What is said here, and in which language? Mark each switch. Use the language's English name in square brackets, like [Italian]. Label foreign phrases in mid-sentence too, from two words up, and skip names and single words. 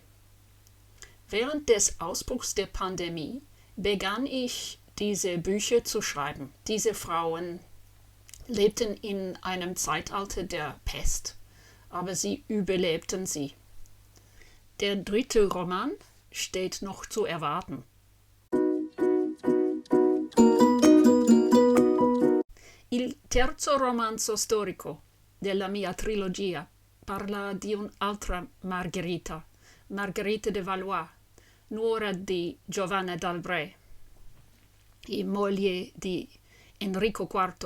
[German] Während des Ausbruchs der Pandemie begann ich, diese Bücher zu schreiben. Diese Frauen lebten in einem Zeitalter der Pest, aber sie überlebten sie. Der 3. Roman steht noch zu erwarten. [Italian] Il terzo romanzo storico della mia trilogia parla di un'altra Margherita, Margherita de Valois, nuora di Giovanna d'Albret e moglie di Enrico IV.